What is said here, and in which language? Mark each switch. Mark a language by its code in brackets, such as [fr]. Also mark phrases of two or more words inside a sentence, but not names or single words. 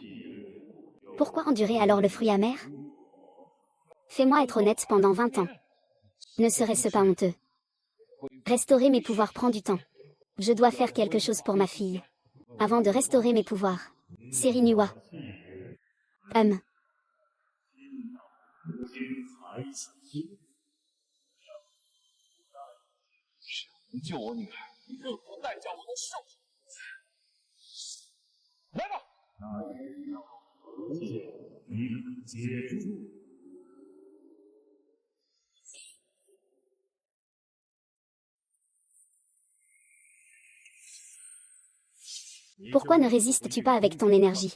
[fr] Pourquoi endurer alors le fruit amer? Fais-moi être honnête pendant 20 ans. Ne serait-ce pas honteux? Restaurer mes pouvoirs prend du temps. Je dois faire quelque chose pour ma fille. Avant de restaurer mes pouvoirs. Serinua. [zh] 救我女儿，任何代价我都受。来吧！ [fr] Pourquoi ne résistes-tu pas avec ton énergie?